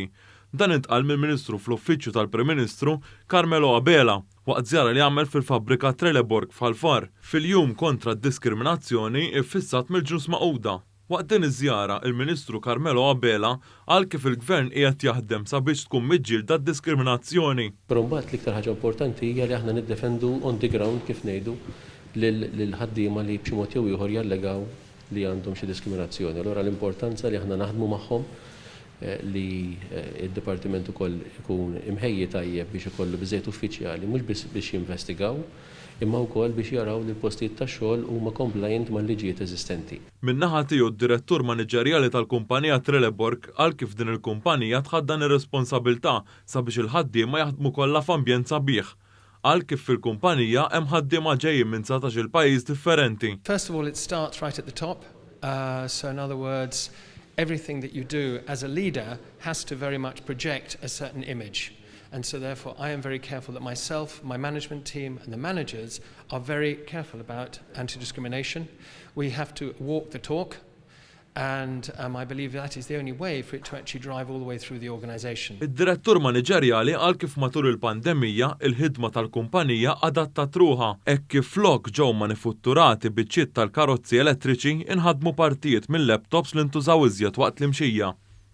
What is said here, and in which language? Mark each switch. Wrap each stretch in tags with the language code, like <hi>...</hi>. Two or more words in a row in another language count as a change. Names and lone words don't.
<mt>Dan intqal mill-Ministru fl-Uffiċċju tal-Prim Ministru Carmelo Abela waqt żjara li għamel fil-fabbrika Trelleborg f'Ħalfar fil-jum kontra d-diskriminazzjoni iffissat mill-Ġnus Magħquda. Waqt din iż-żjara, il-Ministru Carmelo Abela qal kif il-Gvern qiegħed jaħdem sabiex tkun miġġielda d-diskriminazzjoni. Però mbagħad l-iktar ħaġa importanti hija li aħna niddefendu</mt> <en>on the ground</en> <mt>kif ngħidu lil ħaddiema li b'xi mod jew ieħor jallegaw li għandhom xi diskriminazzjoni. Allura l-importanza li aħna naħdmu magħhom li d-Dipartiment ukoll ikun imħejji tajjeb biex ikollu biżejjed uffiċjali mhux biss biex jinvestigaw imma wkoll biex jaraw li l-postijiet tax-xogħol huma compliant mal-liġijiet eżistenti. Min-naħa tiegħu d-direttur maniġerjali tal-kumpanija Trelleborg qal kif din il-kumpanija tħaddan ir-responsabbiltà sabiex il-ħaddiema jaħdmu kollha f'ambjent sabiħ. Qal kif fil-kumpanija hemm ħaddiema ġejjin minn 19 il-pajjiż differenti.</mt> <en>First of all, it starts right at the top. So in other words, everything that you do as a leader has to very much project a certain image. And so therefore I am very careful that myself, my management team and the managers are very careful about anti-discrimination. We have to walk the talk and I believe that is the only way for it to actually drive all the way through the organisation.</en> <mt>Id-direttur maniġerjali qal kif matul il-pandemija il-ħidma tal-kumpanija adattat ruħha hekk kif flok ġew manifutturati biċċiet tal-karozzi elettriċi inħadmu partijiet mill-laptops li ntużaw iżjed waqt l-imxija.</mt>